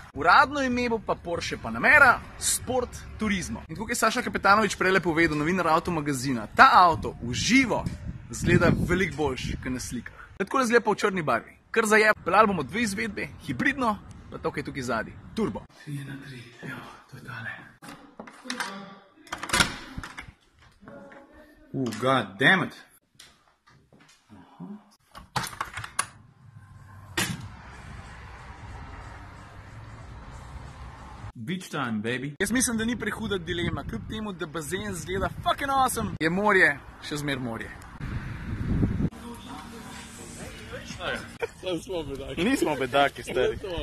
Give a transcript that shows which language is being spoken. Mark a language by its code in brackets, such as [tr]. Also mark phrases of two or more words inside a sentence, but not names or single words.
[sl] Uradno ime bo pa Porsche Panamera Sport Turismo. In tukaj je Saša Kapetanovič prejle povedal, novinar Avtomagazina, ta avto v živo zgleda veliko boljši, kot na slikah. Tako zgleda pa v črni barvi. Kar zajeb, peljali bomo dve izvedbe, hibridno, pa to, kaj je tukaj zadaj, turbo. 3 na 3, evo, to je tale. [en] God damn it. Beach time, baby. [sl] Jaz mislim, da ni prehuda dilema, kljub temu, da bazen zgleda [en] fucking awesome, [sl] je morje, še zmer morje. Sam smo bedaki. Nismo bedaki, stari.